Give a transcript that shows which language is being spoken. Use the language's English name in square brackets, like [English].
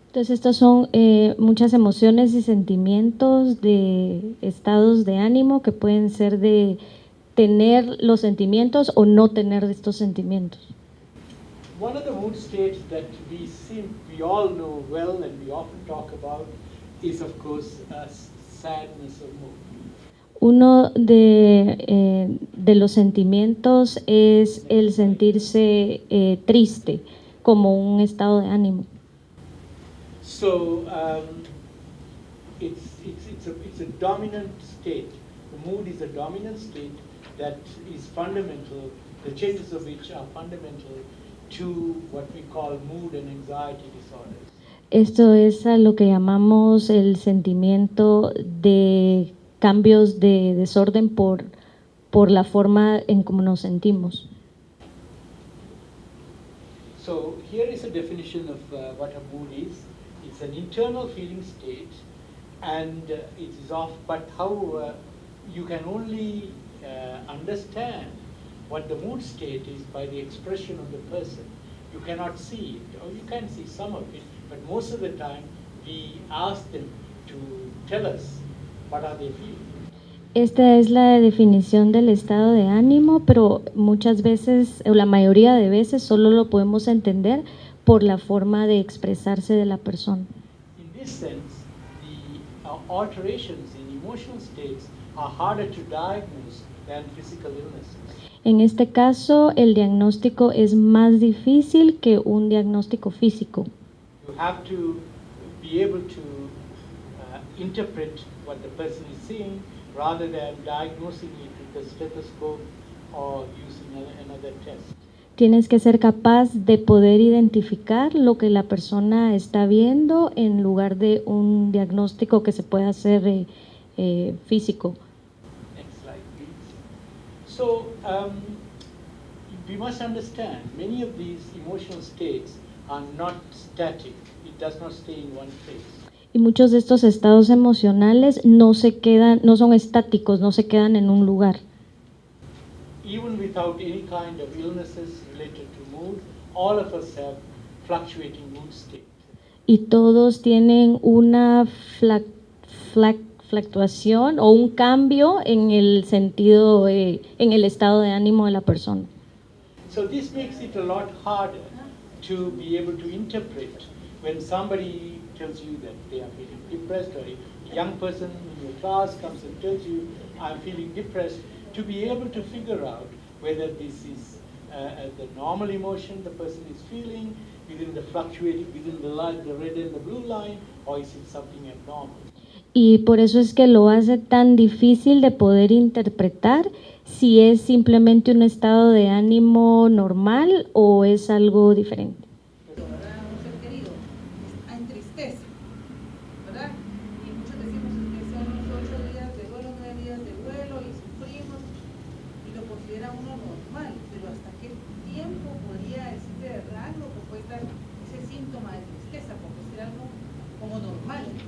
[Spanish] Entonces estas son muchas emociones y sentimientos de estados de ánimo que pueden ser de tener los sentimientos o no tener estos sentimientos. [English] One of the mood states that we all know well and we often talk about is, of course, sadness of mood. [Spanish] Uno de los sentimientos es el sentirse triste como un estado de ánimo. [English] So it's a dominant state. The mood is a dominant state that is fundamental, the changes of which are fundamental to what we call mood and anxiety disorders. [Spanish] Esto es a lo que llamamos el sentimiento de cambios de desorden por la forma en cómo nos sentimos. [English] So here is a definition of what a mood is. It's an internal feeling state, and it is but how you can only understand what the mood state is by the expression of the person. You cannot see it, or you can see some of it, but most of the time we ask them to tell us what are they feeling. [Spanish] Esta es la definición del estado de ánimo, pero muchas veces, o la mayoría de veces, solo lo podemos entender por la forma de expresarse de la persona. [English] In this sense, the alterations in emotional states are harder to diagnose than physical illnesses. [Spanish] En este caso, el diagnóstico es más difícil que un diagnóstico físico. [English] You have to be able to interpret what the person is seeing rather than diagnosing it with a stethoscope or using another test. [Spanish] Tienes que ser capaz de poder identificar lo que la persona está viendo en lugar de un diagnóstico que se pueda hacer físico. [English] Next slide, please. So we must understand many of these emotional states are not static. It does not stay in one place. [Spanish] Y muchos de estos estados emocionales no son estáticos, no se quedan en un lugar. [English] Even without any kind of illnesses related to mood, all of us have fluctuating mood state. [Spanish] Y todos tienen una fluctuación o un cambio en el sentido, en el estado de ánimo de la persona. [English] So this makes it a lot harder to be able to interpret when somebody tells you that they are feeling depressed, or a young person in your class comes and tells you, I'm feeling depressed, to be able to figure out whether this is the normal emotion the person is feeling within the fluctuating, within the red and the blue line, or is it something abnormal? [Spanish] Y por eso es que lo hace tan difícil de poder interpretar si es simplemente un estado de ánimo normal o es algo diferente. ¿Verdad? Un ser querido está en tristeza, ¿verdad? Y muchos decimos que son los 8 días de duelo, 9 días de duelo y sufrimos y lo considera uno normal, pero ¿hasta qué tiempo podría este rango que puede estar ese síntoma de tristeza, porque ser algo como normal?